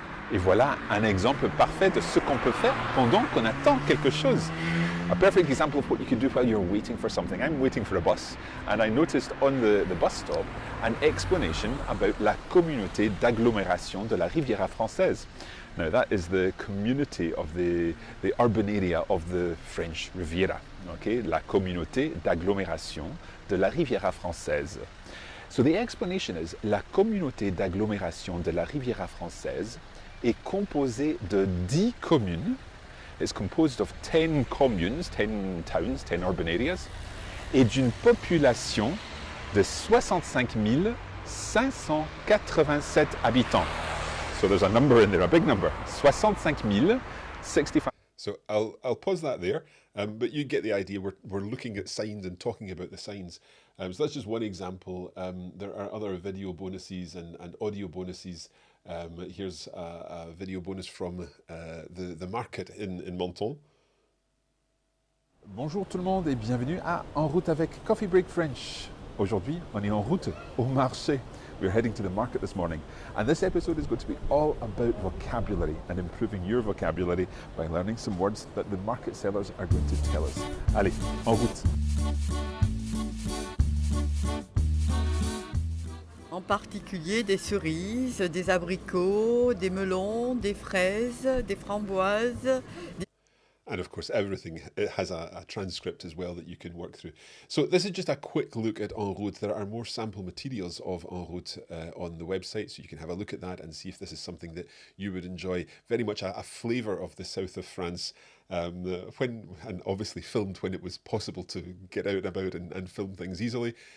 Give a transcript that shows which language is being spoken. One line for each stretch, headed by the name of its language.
French: Et voilà un exemple parfait de ce qu'on peut faire pendant qu'on attend quelque chose.
English: A perfect example of what you can do while you're waiting for something. I'm waiting for a bus, and I noticed on the bus stop an explanation about la communauté d'agglomération de la Riviera Française. Now that is the community of the urban area of the French Riviera.
French: Okay, la communauté d'agglomération de la Riviera Française.
English: So the explanation is
French: la communauté d'agglomération de la Riviera Française est composée de 10 communes.
English: It's composed of 10 communes, 10 towns, 10 urban areas,
French: et d'une population de 65 587 habitants.
English: So there's a number in there, a big number. 65 065. So I'll pause that there, but you get the idea. We're looking at signs and talking about the signs. So that's just one example. There are other video bonuses and audio bonuses. Here's a video bonus from the market in Menton.
French: Bonjour tout le monde et bienvenue à En route avec Coffee Break French. Aujourd'hui, on est en route au marché.
English: We're heading to the market this morning, and this episode is going to be all about vocabulary and improving your vocabulary by learning some words that the market sellers are going to tell us.
French: Allez, en route! En particulier des cerises, des abricots, des melons, des fraises, des framboises.
English: And of course, everything it has a transcript as well that you can work through. So this is just a quick look at En route. There are more sample materials of En route on the website, so you can have a look at that and see if this is something that you would enjoy. Very much a flavour of the south of France, and obviously filmed when it was possible to get out and about and film things easily.